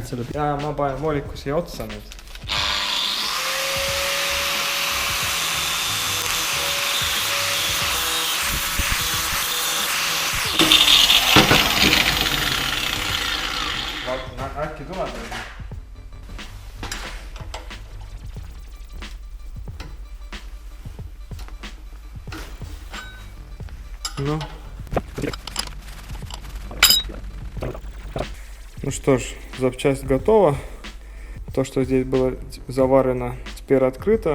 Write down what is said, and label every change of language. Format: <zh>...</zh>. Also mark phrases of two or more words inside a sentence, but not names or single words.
<et>Ja ma panen vooliku siia otsa nüüd. Vaatan, äkki tuleb veel.</et> <ru>Ну что ж, запчасть готова. То, что здесь было заварено, теперь открыто.</ru>